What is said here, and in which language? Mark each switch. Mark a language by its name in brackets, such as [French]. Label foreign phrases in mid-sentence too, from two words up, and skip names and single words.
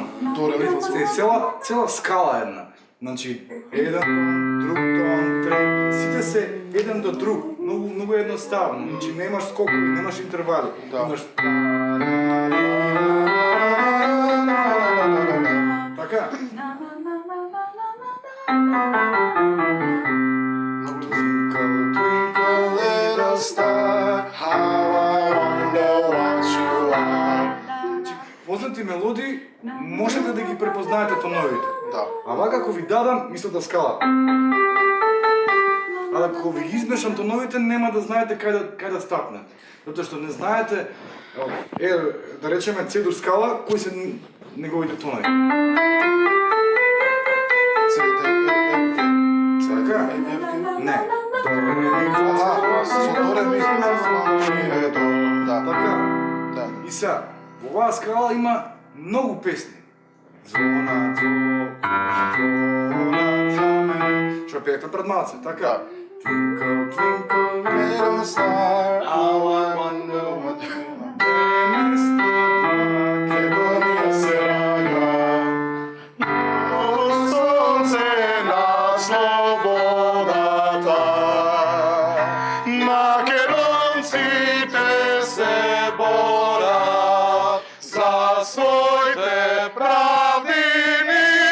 [Macedonian] Се цела скала една. Значи, еден тон, друг тон, трет, сите се еден до друг. Многу едноставно. Значи, немаш скокови, немаш интервали. Да. Имаш така. [English] Twinkle, twinkle, little star, how I wonder what you are. [Macedonian] можете да ги препознаете тоновите. Да. Ама како ви дадам истата скала. А ако ви ги измешам тоновите, нема да знаете кај да стапнете. Затоа што не знаете, да речеме C-дур скала, кои се неговите тонови. Така? Не. Со до ре ми ето, да. Така. Да. И сега, во оваа скала има многу песни. Звона, што пеете пред малце, така? [English] Twinkle, twinkle, Little star, how I wonder what you [Macedonian] Македонија се раѓа. Ново сонце на слободата. Македонците се борат за своите правдини.